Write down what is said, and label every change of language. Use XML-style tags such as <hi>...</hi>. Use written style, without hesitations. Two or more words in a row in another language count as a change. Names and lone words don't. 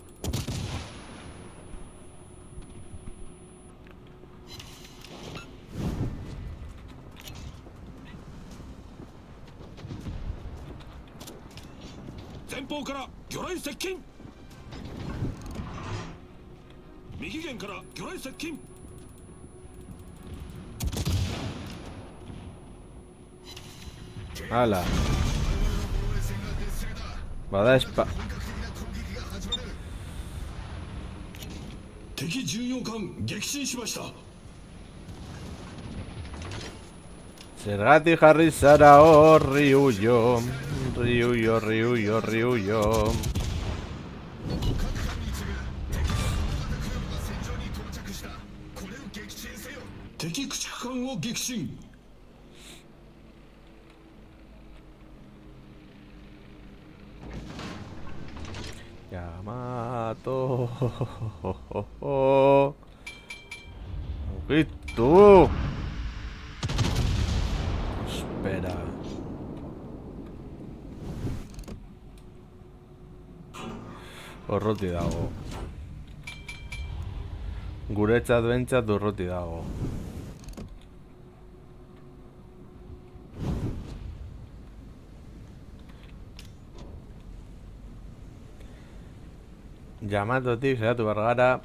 <ja>Zenpouから魚雷接近。右舷から魚雷接近。</ja> <eu>Hala. Bada espa...</eu> <ja>敵巡洋艦撃沈しました。</ja> <eu>Zergatik jarri zara hor, Ryuyo. Ryuyo, Ryuyo, Ryuyo.</eu> <ja>敵駆逐艦を撃沈。</ja> <eu>Yamato. Gitu. Espera. Urruti dago. Guretzat behintzat urruti dago. Yamatotik saiatu behar gara.</eu>